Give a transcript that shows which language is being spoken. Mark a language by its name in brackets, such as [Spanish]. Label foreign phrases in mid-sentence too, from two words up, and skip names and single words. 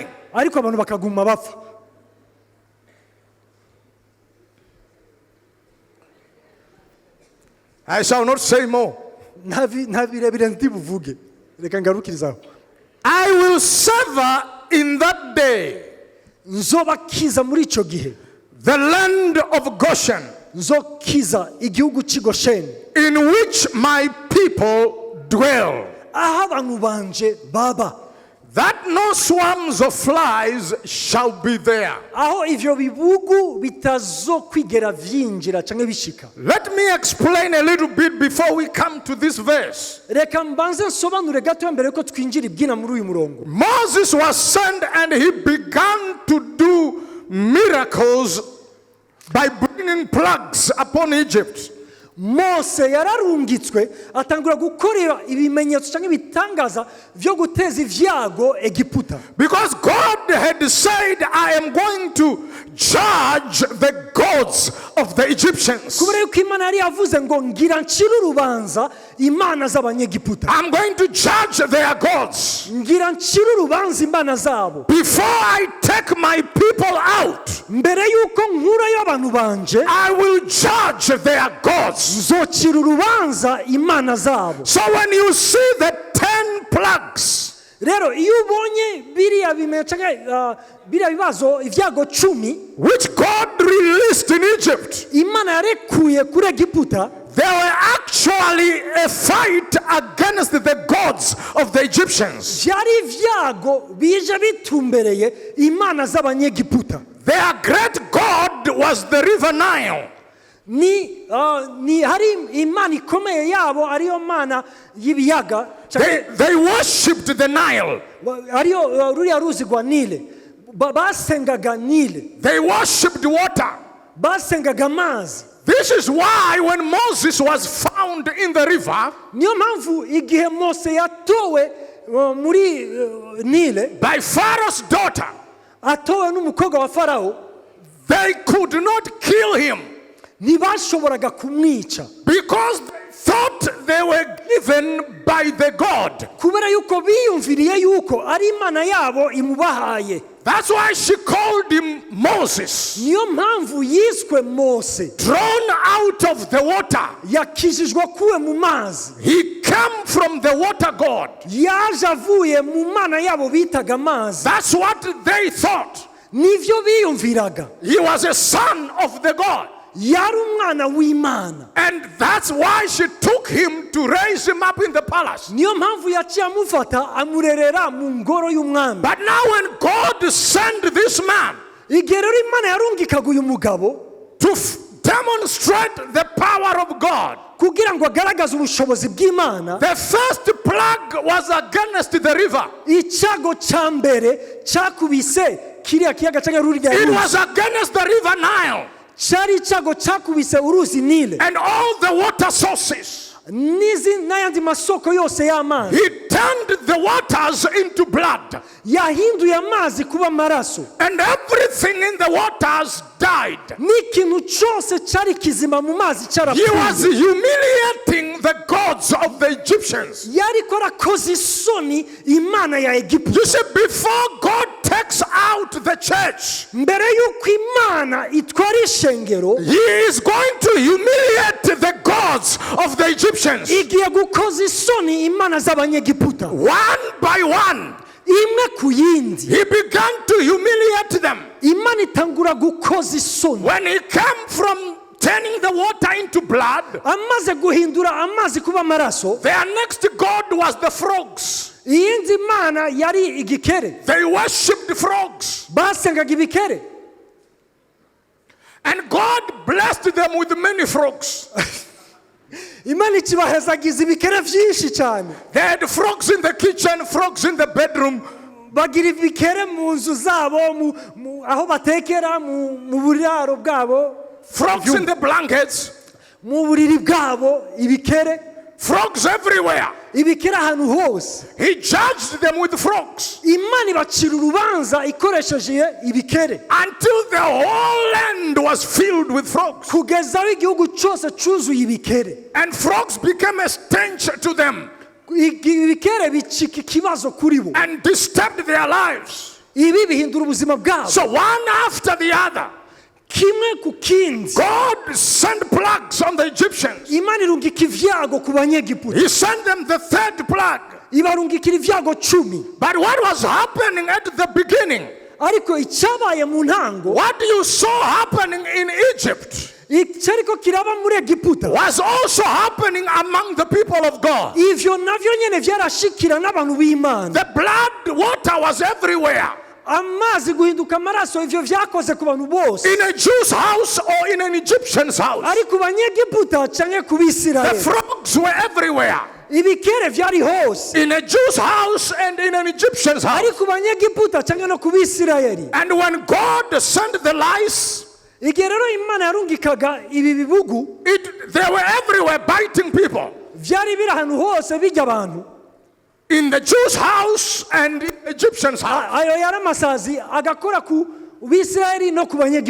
[Rundi] ariko abantu bakaguma bapfa. [English] I shall not say more. [Rundi] Ntabirebire ntibuvuge, reka ngarukirizaho. [English] I will sever in that day [Rundi] Nzobakiza muri ico gihe, [English] the land of Goshen, [Rundi] nzokiza igihugu cy'i Gosheni, [English] in which my people dwell, [Rundi] aho abantu banje baba, [English] that no swarms of flies shall be there. [Rundi] aho ivyo bibugu bitazokwigera vyinjira canke bishika. [English] Let me explain a little bit before we come to this verse. [Rundi] Reka mbanze nsobanure gato mbere yuko twinjira ibwina muri uyu murongo. [English] Moses was sent and he began to do miracles by bringing plagues upon Egypt. [Rundi] Mose yararungitswe atangura gukorera ibimenyetso cyangwa ibitangaza byo guteza ivyago Egiputa. [English] Because God had said, I am going to judge the gods of the Egyptians. [Rundi] Kubera yuko Imana yari yavuze ngo ngira ncira urubanza imana z'abanyegiputa. [English] I'm going to judge their gods. [Rundi] Ngira ncira urubanza imana zabo. [English] Before I take my people out, [Rundi] Mbere yuko nkurayo abantu banje, [English] I will judge their gods. [Rundi] nzocira urubanza imana zabo. [English] So when you see the 10 plagues, [Rundi] Rero iyo ubonye biriya bimenyetso biriya bibazo ivyago 10 [English] which God released in Egypt, [Rundi] Imana yarekuye kuri Egiputa, [English] there were actually a fight against the gods of the Egyptians. [Rundi] byari ivyago bije bitumbereye imana z'abanyegiputa. [English] Their great god was the river Nile. [Rundi] Ni hari imana ikomeye yabo ariyo mana y'ibiyaga, [English] They worshipped the Nile. [Rundi] ariyo ruriya ruzi rwa Nile. Basengaga Nile, [English] They worshipped water. [Rundi] basengaga amazi. [English] This is why when Moses was found in the river [Rundi] Niyo mpamvu igihe Mose yatowe muri Nile, [English] by Pharaoh's daughter, [Rundi] atowe n'umukobwa wa Farawo, [English] they could not kill him [Rundi] ntibashoboraga kumwica [English] because they thought they were given by the God. [Rundi] kubera yuko biyumviriye yuko ari imana yabo imubahaye. [English] That's why she called him Moses, [Rundi] Niyo mpamvu yiswe Mose, [English] drawn out of the water. [Rundi] yakijijwe kuwe mu mazi, [English] He came from the water God. [Rundi] yaje avuye mu mana yabo bitaga amazi. [English] That's what they thought. [Rundi] Nivyo biyumviraga, [English] He was a son of the God. [Rundi] yari umwana w'Imana. [English] And that's why she took him to raise him up in the palace. [Rundi] Niyo mpamvu yaciye amufata amurerera mu ngoro y'umwami. [English] But now when God sent this man [Rundi] Igihe rero Imana yarungikaga uyu mugabo [English] to demonstrate the power of God, [Rundi] kugira ngo agaragaze ubushobozi bw'Imana. [English] The first plague was against the river. [Rundi] Icyago cya mbere cyakubise kiriya kiyaga cyangwa ruriya [English] It [Rundi] ruzi. [English] was against the river Nile [Rundi] Cyari icyago cyakubise uruzi Nile [English] and all the water sources. [Rundi] n'ayandi masoko yose y'amazi. [English] He turned the waters into blood, [Rundi] Yahinduye amazi kuba amaraso, [English] and everything in the waters died. [Rundi] n'ikintu cyose cyari kizima mu mazi [English] He was [Rundi] cyarapfuye. [English] humiliating the gods of the Egyptians. [Rundi] Yari ko arakoze isoni Imana ya [English] You [Rundi] Egiputa. [English] see, before God takes out the church, [Rundi] Mbere y'uko Imana itwara ishengero, [English] He is going to humiliate the gods of the Egyptians. [Rundi] igiye gukoza isoni Imana z'Abanyegiputa [English] One by one, [Rundi] imwe ku yindi. [English] He began to humiliate them. [Rundi] Imana itangura gukoza isoni. [English] When He came from turning the water into blood, [Rundi] Amaze guhindura amazi kuba amaraso, [English] their next god was the frogs. [Rundi] iyindi Mana yari igikere. [English] They worshipped frogs. [Rundi] Basengaga ibikere. [English] And God blessed them with many frogs. [Rundi] Imana ikibahezagiza ibikere byinshi cyane. [English] They had frogs in the kitchen, frogs in the bedroom. [Rundi] Bagira ibikere mu nzu zabo, aho batekera, mu buraro bwabo, [English] Frogs in the blankets. [Rundi] mu buriri bwabo, ibikere. [English] Frogs everywhere. [Rundi] Ibikere ahantu hose. [English] He judged them with frogs [Rundi] Imana ibacira urubanza ikoresheje ibikere, [English] until the whole land was filled with frogs. [Rundi] kugeza aho igihugu cyose cyuzuye ibikere. [English] And frogs became a stench to them [Rundi] Ibikere bicika ikibazo kuri bo. [English] and disturbed their lives. [Rundi] Ibi bihindura ubuzima bwabo. [English] So one after the other, [Rundi] Kimwe ku kindi. [English] God sent plagues on the Egyptians. [Rundi] Imana irungika ibyago ku Banyegiputa. [English] He sent them the third plague. [Rundi] Ibarungikira ibyago 10. [English] But what was happening at the beginning, [Rundi] Ariko icyabaye mu ntango, [English] what you saw happening in Egypt, [Rundi] icyariko kiraba muri Egiputa, [English] was also happening among the people of God. [Rundi] ivyo navyo nyene vyarashikira n'abantu b'Imana. [English] The blood water was everywhere. [Rundi] Amazi guhinduka amaraso, ivyo vyakoze ku bantu bose. [English] In a Jew's house or in an Egyptian's house. [Rundi] Ari ku Banyegiputa canke ku [English] The [Rundi] Bisirayeli. [English] frogs were everywhere. [Rundi] Ibikere vyari hose. [English] In a Jew's house and in an Egyptian's [Rundi] Ari [English] house. [Rundi] ku Banyegiputa canke no ku Bisirayeli. [English] And when God sent the lice, [Rundi] Igihe rero Imana yarungikaga ibi bibugu, [English] they were everywhere biting people. [Rundi] vyari biri ahantu hose bijya abantu. [English] In the Jew's house and in the Egyptian's house. [Rundi] Ayo yari amasazi agakora ku Bisirayeli no ku Banyegiputa.